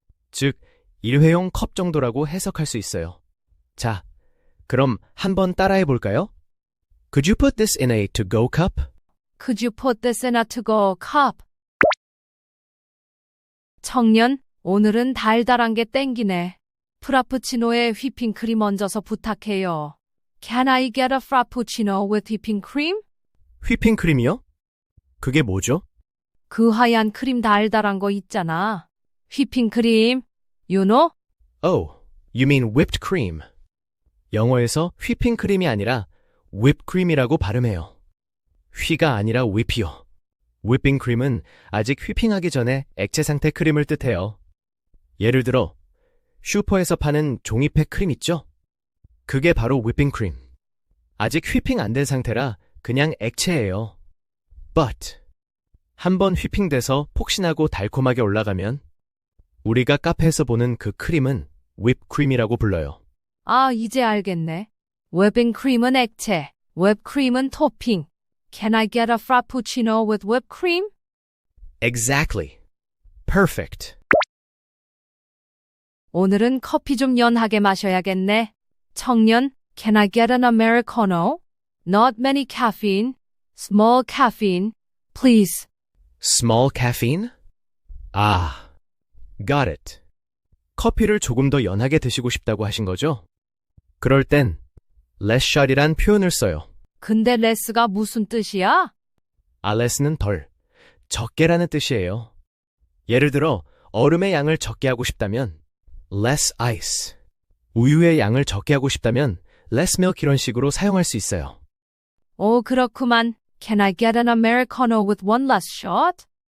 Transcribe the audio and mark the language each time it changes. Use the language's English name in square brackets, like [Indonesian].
[Korean] 즉, 일회용 컵 정도라고 해석할 수 있어요. 자, 그럼 한번 따라해 볼까요? [English] Could you put this in a to-go cup? Could you put this in a to-go cup? [Korean] 청년, 오늘은 달달한 게 땡기네. 프라푸치노에 휘핑크림 얹어서 부탁해요. [English] Can I get a frappuccino with whipping cream? [Korean] 휘핑크림이요? 그게 뭐죠? 그 하얀 크림 달달한 거 있잖아. [English] 휘핑크림. You know? Oh, you mean whipped cream. [Korean] 영어에서 휘핑크림이 아니라 whipcream이라고 발음해요. 휘가 아니라 whip이요. whipping cream은 아직 휘핑하기 전에 액체 상태 크림을 뜻해요. 예를 들어 슈퍼에서 파는 종이팩 크림 있죠? 그게 바로 whipping cream. 아직 휘핑 안 된 상태라 그냥 액체예요. [English] But [Korean] 한번 휘핑돼서 폭신하고 달콤하게 올라가면 우리가 카페에서 보는 그 크림은 whipcream이라고 불러요. 아, 이제 알겠네. whipping cream은 액체, whipped cream은 토핑. [English] Can I get a frappuccino with whipped cream? Exactly. Perfect. [Korean] 오늘은 커피 좀 연하게 마셔야겠네. 청년, [English] can I get an Americano? Not many caffeine. Small caffeine. Please. Small caffeine? [Korean] 아, [English] got it. [Korean] 커피를 조금 더 연하게 드시고 싶다고 하신 거죠? 그럴 땐 less shot이란 표현을 써요. 근데 less가 무슨 뜻이야? less는 덜, 적게라는 뜻이에요. 예를 들어 얼음의 양을 적게 하고 싶다면 less ice, 우유의 양을 적게 하고 싶다면 less milk 이런 식으로 사용할 수 있어요. 오, 그렇구만. [English] Can I get an Americano with one less shot?